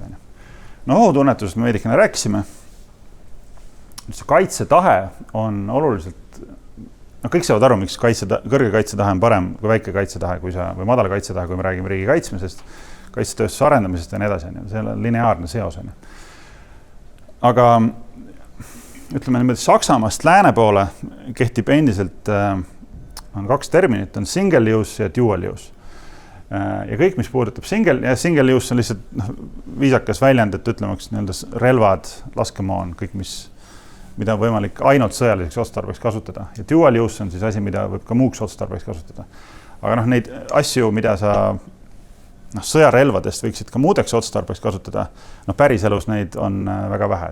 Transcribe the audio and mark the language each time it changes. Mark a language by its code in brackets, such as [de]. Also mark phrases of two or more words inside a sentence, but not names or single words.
[et] Ohutunnetusest me veidikene rääkisime. See kaitsetahe on oluliselt kõik saavad aru, miks kõrge kaitsetahe on parem kui väike kaitsetahe või madala kaitsetahe, kui me räägime riigi kaitsmisest, kaitsetööstuse arendamisest ja nii edasi. See on lineaarne seos. Aga ütleme niimoodi Saksamaast lääne poole kehtib endiselt, on 2 terminit, on [en] single use [et] ja [en] dual use. [et] Ja kõik, mis puudutab [en] single use [et] on lihtsalt viisakas väljend, et ütlemaks relvad, laskemoon, kõik, mida on võimalik ainult sõjaliseks otstarbeks kasutada. Ja [en] dual use [et] on siis asi, mida võib ka muuks otstarbeks kasutada. Aga neid asju, mida sa sõjarelvadest võiksid ka muudeks otstarbeks kasutada, päriselus neid on väga vähe.